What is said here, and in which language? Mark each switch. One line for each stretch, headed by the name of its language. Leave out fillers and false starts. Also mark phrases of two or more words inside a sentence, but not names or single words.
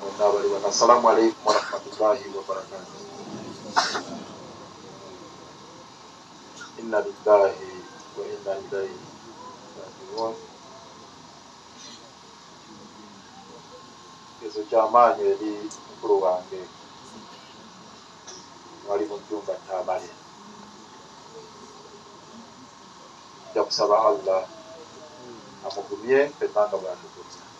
Arabic: السلام عليكم ورحمة الله وبركاته. إنا لله وإنا إليه راجعون.
Ganda: Kigezo ky'amaanyi eri mukulu wange wali mu jjumba Tamale. Nja kusaba Allah amugumye ffenna nga bw'atugumya.